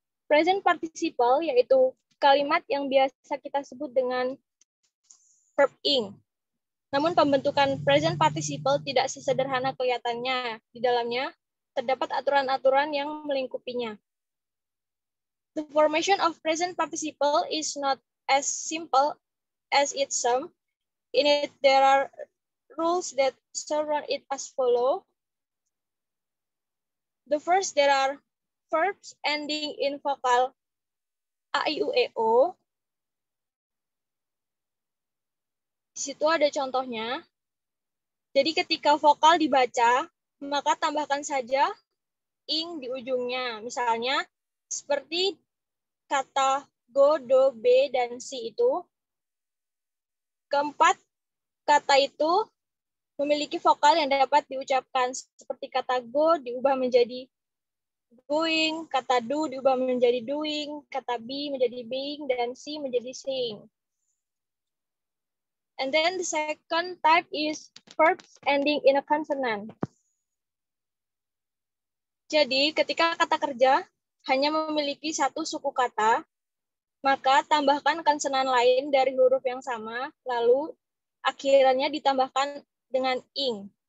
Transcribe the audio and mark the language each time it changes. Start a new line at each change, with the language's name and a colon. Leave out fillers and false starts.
Indonesian: Present participle yaitu kalimat yang biasa kita sebut dengan verb ing. Namun pembentukan present participle tidak sesederhana kelihatannya. Di dalamnya terdapat aturan-aturan yang melingkupinya.
English: The formation of present participle is not as simple as it seems. In it, there are rules that surround it as follow. The first, there are verbs ending in vokal a, i, u, e, o.
Indonesian: Di situ ada contohnya. Jadi ketika vokal dibaca, maka tambahkan saja ing di ujungnya. Misalnya seperti kata go, do, be, dan si itu. Keempat, kata itu memiliki vokal yang dapat diucapkan. Seperti kata go diubah menjadi going, kata do diubah menjadi doing, kata be menjadi being, dan si menjadi saying.
English: And then the second type is verbs ending in a consonant.
Indonesian: Jadi ketika kata kerja hanya memiliki satu suku kata, maka tambahkan konsonan lain dari huruf yang sama, lalu akhirannya ditambahkan dengan ing.